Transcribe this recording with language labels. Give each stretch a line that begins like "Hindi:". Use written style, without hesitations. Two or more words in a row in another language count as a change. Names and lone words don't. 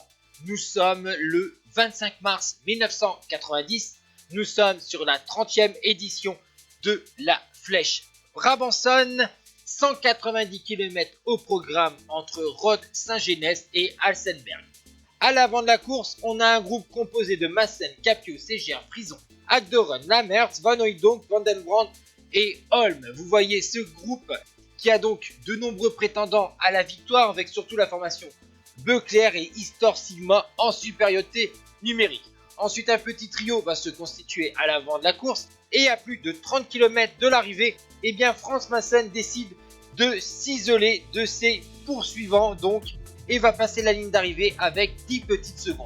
French: Nous sommes le 25 mars 1990. Nous sommes sur la 30e édition de la Flèche Brabançonne. 190 km au programme entre Rode, Saint-Genès et Alsenberg. À l'avant de la course, on a un groupe composé de Maassen, Capio, Segers, Frison, Agderen, Lamertz, Van Hooijdonk, Van den Brandt et Holm. Vous voyez ce groupe qui a donc de nombreux prétendants à la victoire avec surtout la formation Beuclair et Histor Sigma en supériorité numérique. Ensuite, un petit trio va se constituer à l'avant de la course et à plus de 30 km de l'arrivée, eh bien France Maassen décide de s'isoler de ses poursuivants donc et va passer la ligne d'arrivée avec 10 petites secondes.